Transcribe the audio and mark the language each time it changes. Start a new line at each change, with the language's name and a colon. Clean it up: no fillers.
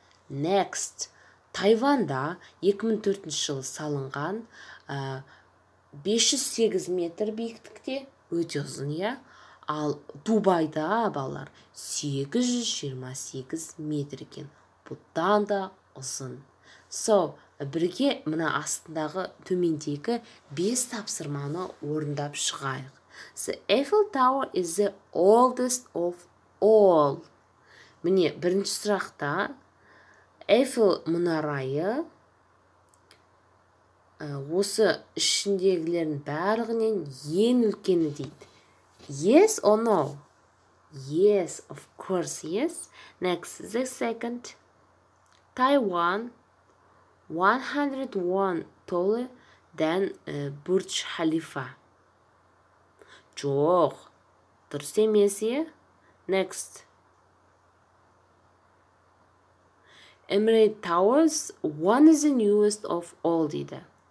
Kazakh: Next, Тайванда 2004 жылы салынған 508 метр биіктікте, өте ұзын, ал Дубайда балалар 828 метр екен. Бұдан да ұзын. Бірге мына астындағы төмендегі 5 тапсырманы орындап шығайық.
English: The Eiffel Tower is the oldest of all.
Kazakh: Міне, бірінші сұрақта Eiffel мұнарайы осы ішіндегілердің барлығынан ең үлкені дейді.
English: Yes or no? Yes, of course, yes. Next, the second. Taiwan, 101 taller than Burj Khalifa.
Kazakh: Жоқ, дұрыс емес, Next.
English: Emirate Towers, one is the newest of all
Kazakh: дейді.